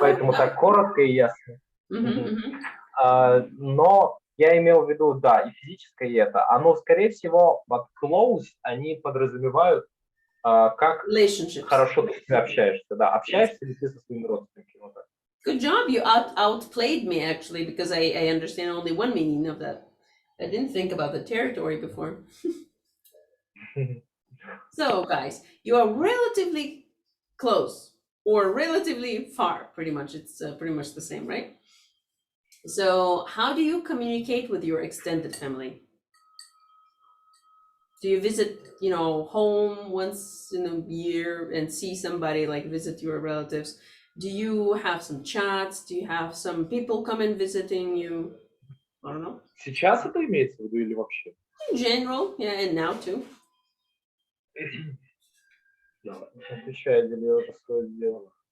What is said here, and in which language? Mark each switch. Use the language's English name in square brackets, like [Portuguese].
[Russian] Поэтому так коротко и ясно. Но я имел в виду, да, и физическое, и это. Оно, скорее всего, вот close, они подразумевают, как хорошо ты с ними общаешься. Да, общаешься ли ты со своими родственниками? Вот так. [English] Good job. You outplayed me, actually, because I understand only one meaning of that. I didn't think about the territory before. So, guys, you are relatively close or relatively far, pretty much. It's pretty much the same, right? So how do you communicate with your extended family? Do you visit, home once in a year and see somebody, visit your relatives? Do you have some chats? Do you have some people come and visiting you? I don't know. [Russian] Сейчас это имеется в виду или вообще? [English] In general, yeah, and now too. [Russian] Отвечаю, делаю это свое дело.